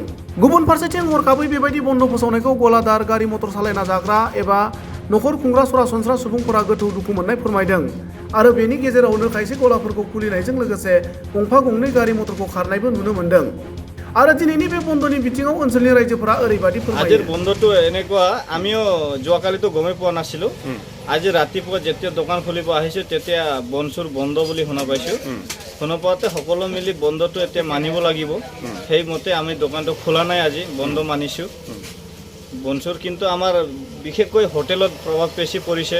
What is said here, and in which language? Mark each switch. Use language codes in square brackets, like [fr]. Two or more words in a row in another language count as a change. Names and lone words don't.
[brx] गुबुन फारसेथिं हरखाबै बेबायदि बन्द फोसावनायखौ गलादार, गारि मटर सालायना जाग्रा एबा नखर खुंग्रा सरासनस्रा सुबुंफोरा गोथौ दुखु मोननाय फोरमायदों आरो बेनि गेजेरावनो खायसे गलाफोरखौ खुलिनायजों लोगोसे गंफा गंनै गारि मटरखौ खारनायबो नुनो मोन्दों। आरो दिनैनि बे बन्दनि बिथिङाव ओनसोलनि रायजोफोरा ओरैबायदि फोरमायो। [as] আজিৰ বন্ধটো এনেকুৱা আমিও যোৱাকালিতো গমেই পোৱা নাছিলোঁ। আজি ৰাতিপুৱা যেতিয়া দোকান খুলিব আহিছোঁ তেতিয়া বনচুৰ বন্ধ বুলি শুনা পাইছোঁ। শুনা পাওঁতে সকলো মিলি বন্ধটো এতিয়া মানিব লাগিব। সেইমতে আমি দোকানটো খোলা নাই, আজি বন্ধ মানিছোঁ। বনচুৰ কিন্তু আমাৰ বিশেষকৈ হোটেলত প্ৰভাৱ বেছি পৰিছে।